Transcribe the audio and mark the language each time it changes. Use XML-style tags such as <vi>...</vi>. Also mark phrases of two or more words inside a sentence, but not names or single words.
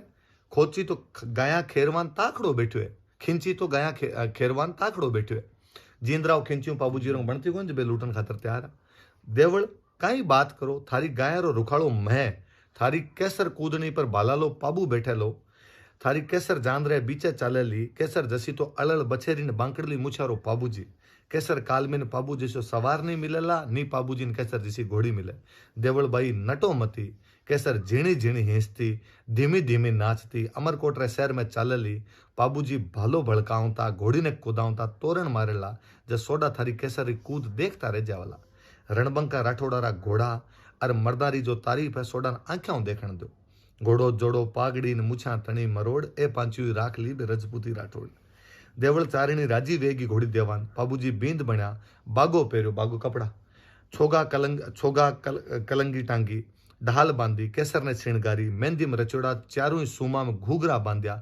<raj>खोची तो गाया खेरवान ताकड़ो बैठो है, खिंची तो गाया खेरवान ताकड़ो बैठो है। जींद्राव खिंची पाबूजी रो बनती कौन जब लूटन खातर तैयार। देवल कई बात करो थारी गाया रो रुखाड़ो मैं, थारी कैसर कूदनी पर बाला लो पाबू बैठे लो। थारी कैसर जांदरे बीचे चाले ली, कैसर जसी तो अलल बछेरी ने बांकड़ली मुछारो पाबूजी। कैसर कालमी ने पाबू जैसो सवार नहीं मिलेला, नी पाबूजी ने कैसर जैसी घोड़ी मिले। देवल बाई नटो मती, कैसर झीणी झीणी हिंसती धीमी धीमी नाचती अमरकोट रे शहर में चालेली। पाबूजी भालो भड़कावता घोड़ी ने कूदावता तोरण मारेला। जब सोडा थारी कैसर री कूद देखता रह जावला। रणबंका राठौड़ा रा घोड़ा और मर्दारी जो तारीफ है सोडा आंखों देखण दो। घोड़ो जोड़ो पागड़ी ने मुछा तणी मरोड़ ए पांचवी राख ली बे रजपूती राठौड़। देवल चारिणी राजी वेगी घोड़ी देवान। पाबूजी बींद बन्या, बागो पेरो बागो कपड़ा, छोगा कलंगी टांगी, ढाल बांधी। कैसर ने श्रृंगारी मेहंदी में रचोड़ा, चारों सूमा में घूघरा बांध्या।</raj>